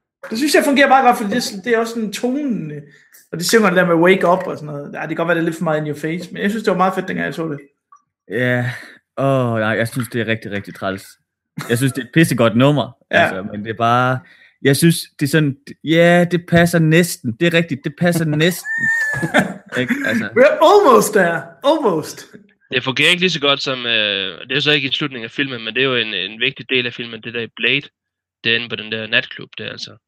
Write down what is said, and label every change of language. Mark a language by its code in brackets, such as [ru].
[da] Det synes jeg fungerer meget godt, fordi det er også sådan tonen, og det synger det der med Wake Up og sådan noget. Ja, det kan godt være, det er lidt for meget in your face, men jeg synes, det var meget fedt, dengang jeg så det. Ja, nej, jeg synes, det er rigtig, rigtig træls. Jeg synes, det er et pissegodt nummer, altså, men det er bare... Jeg synes, det er sådan, ja, det passer næsten. Det er rigtigt, det passer næsten. Altså. [en] We're almost there, almost. [da] Det fungerer ikke lige så godt som, det er så ikke i slutningen af filmen, men det er jo en vigtig del af filmen, det der i Blade, det er inde på den der natklub der, altså.